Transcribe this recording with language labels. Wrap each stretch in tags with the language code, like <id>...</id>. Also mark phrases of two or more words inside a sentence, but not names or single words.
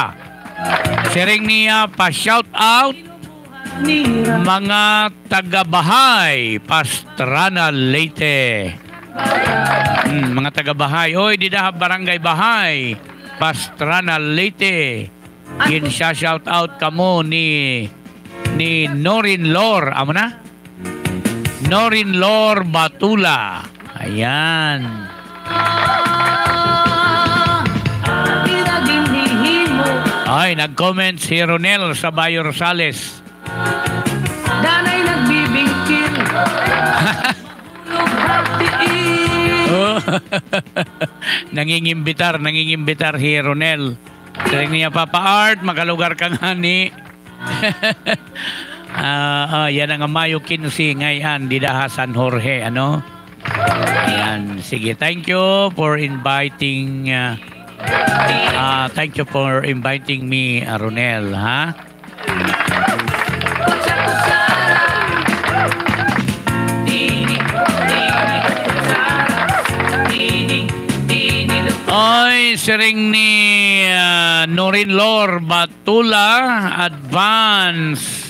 <war>Siring niya pa-shout out mga taga-bahay Pastrana Leyte. Mga taga-bahay. Oy, didah barangay Bahay Pastrana Leyte. Yun siya shout out kamo ni Norin Lor. Amo na? Norin Lor Batula. Ayan. Ay, nag-comment si Ronel sa Bayo Rosales. Danay nagbibingkil. Nangingimbitar si Ronel. Sabi niya, Papa Art, makalugar ka nga ni. Yan ang Mayo 15 ngayon, Didaha San Jorge, ano? Ayan, sige,</war> <en>thank you for inviting me,</en> <war>Ronel, ha? Oy, siring ni Norin Lor Batula, advance.</war>